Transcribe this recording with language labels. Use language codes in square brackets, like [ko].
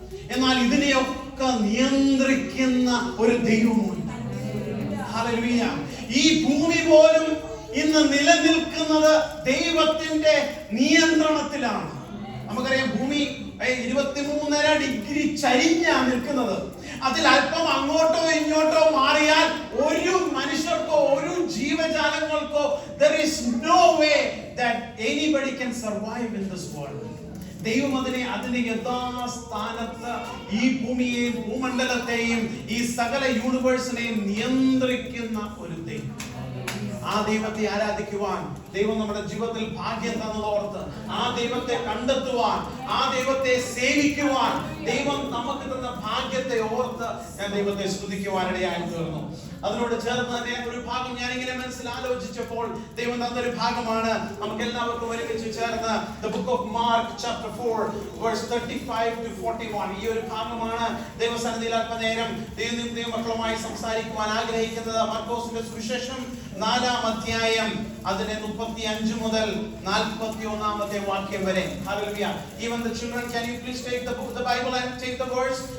[ml] എന്നാൽ ഇതിനെയൊക്കെ നിയന്ത്രിക്കുന്ന ഒരു ദൈവമുണ്ട്. ഹല്ലേലൂയ. ഈ ഭൂമി പോലും ഇന്ന് നിലനിൽക്കുന്നത് ദൈവത്തിന്റെ നിയന്ത്രണത്തിലാണ്. നമുക്കറിയാം ഭൂമി 23.5 ഡിഗ്രി ചരിഞ്ഞാണ് നിൽക്കുന്നത്. അതിൽ അല്പം അങ്ങോട്ടോ ഇങ്ങോട്ടോ മാറിയാൽ ഒരു മനുഷ്യർക്കോ ഒരു ജീവജാലങ്ങൾക്കോ [en] there is no way that anybody can survive in this world. [ml] ദൈവം അതിന്റെ യഥാസ്ഥാനത്ത് ഈ ഭൂമിയെയും ഭൂമണ്ഡലത്തെയും ഈ സകല യൂണിവേഴ്സിനെയും നിയന്ത്രിക്കുന്ന ഒരു ദൈവം. ആ ദൈവത്തെ ആരാധിക്കുവാൻ ദൈവം നമ്മുടെ ജീവിതത്തിൽ ഭാഗ്യം തന്നതോർത്ത്, ആ ദൈവത്തെ കണ്ടെത്തുവാൻ, ആ ദൈവത്തെ സേവിക്കുവാൻ ദൈവം നമുക്ക് തന്ന ഭാഗ്യത്തെ ഓർത്ത് ഞാൻ ദൈവത്തെ സ്തുതിക്കുവാനിടയായി തീർന്നു. അതിനോട് ചേർന്ന് തന്നെ ഒരു ഭാഗം ഞാൻ ഇങ്ങനെ മനസ്സിൽ ആലോചിച്ചപ്പോൾ ദൈവം തന്നൊരു ഭാഗമാണ്. നമുക്ക് എല്ലാവർക്കും ഒരുമിച്ച് ചേർന്ന് [en] the book of Mark chapter 4 verse 35 to 41 [ml] ഈ ഒരു ഭാഗമാണ് ദൈവസന്നിധിയിൽ അല്പനേരം ദൈവമക്കളുമായി സംസാരിക്കുവാൻ ആഗ്രഹിക്കുന്നത്. മാർക്കോസിന്റെ സുവിശേഷം 4-ാം അധ്യായം അതിന്റെ 35 മുതൽ 41-ാമത്തെ വാക്യം വരെ. [en] Hallelujah. Even the children, can you please take the Bible and take the verse?